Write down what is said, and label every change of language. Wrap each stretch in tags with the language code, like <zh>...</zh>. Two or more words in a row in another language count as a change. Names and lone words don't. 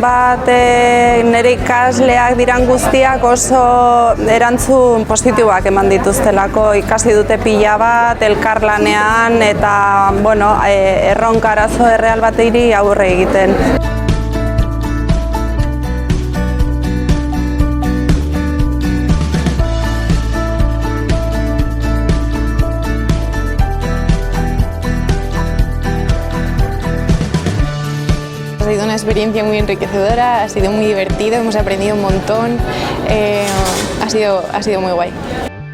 <eu>bat nire ikasleak diran guztiak oso erantzun positiboak eman dituztelako, ikasi dute pila bat, elkarlanean eta bueno, erronka arazo erreal bateri aurre egiten.</eu> <es>Ha sido una experiencia muy enriquecedora, ha sido muy divertido, hemos aprendido un montón, ha sido muy guay.</es>